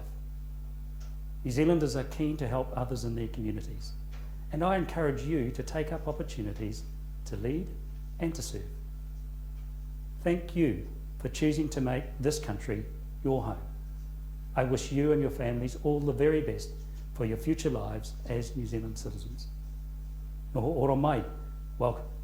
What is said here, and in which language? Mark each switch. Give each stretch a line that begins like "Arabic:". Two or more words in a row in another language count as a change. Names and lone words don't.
English: New Zealanders are keen to help others in their communities, and I encourage you to take up opportunities to lead and to serve. Thank you for choosing to make this country your home. I wish you and your families all the very best for your future lives as New Zealand citizens.
Māori: Noho ora mai,
English: welcome.